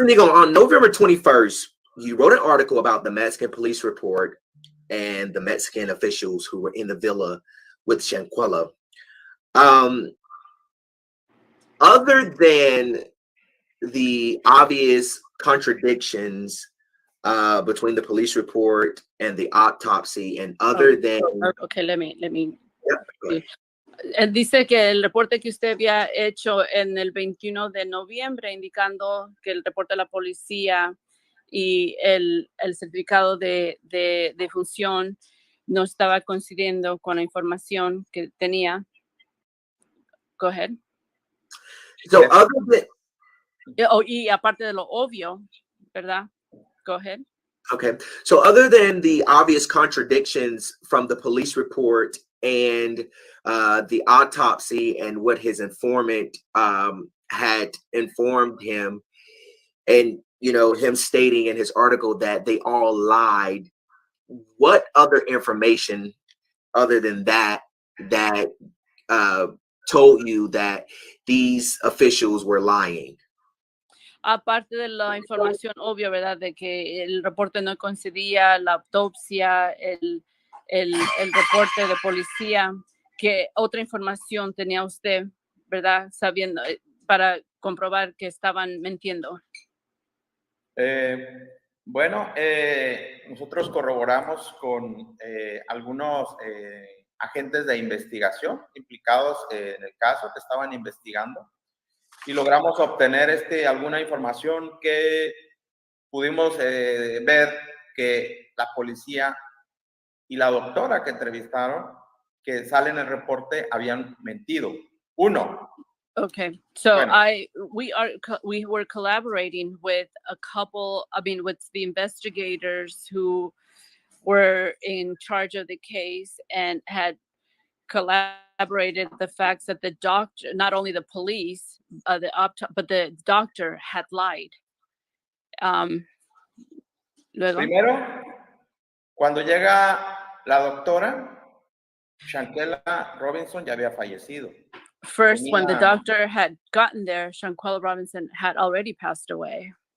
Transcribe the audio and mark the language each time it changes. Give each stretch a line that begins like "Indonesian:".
English: Inigo, on November 21st, you wrote an article about the Mexican police report and the Mexican officials who were in the villa with Shanquella. Other than the obvious contradictions between the police report and the autopsy, and other than Okay, let me yeah,
Spanish: Él dice que el reporte que usted había hecho en el 21 de noviembre, indicando que el reporte de la policía y el certificado de función no estaba coincidiendo con la información que tenía.
English: Go ahead. so other than
Spanish: Y aparte de lo obvio, ¿verdad?
English: Go ahead. okay, so other than the obvious contradictions from the police report and the autopsy and what his informant had informed him, and him stating in his article that they all lied, what other information other than that told you that these officials were lying?
Spanish: Aparte de la información obvia, ¿verdad? De que el reporte no coincidía, la autopsia, el reporte de policía, ¿qué otra información tenía usted, ¿verdad? Sabiendo, para comprobar que estaban mintiendo. Bueno, nosotros corroboramos con algunos agentes de investigación implicados en el caso que estaban investigando y logramos obtener alguna información que pudimos ver que la policía y la doctora que entrevistaron, que sale en el reporte, habían mentido. Uno.
English: Okay, so
Spanish: Bueno.
English: we were collaborating with with the investigators who were in charge of the case and had collaborated the facts that the doctor, not only the police, but the doctor had lied.
Spanish: Luego. Primero, cuando llega la doctora, Shanquella Robinson ya había fallecido.
English: First, when the doctor had gotten there, Shanquella Robinson had already passed away.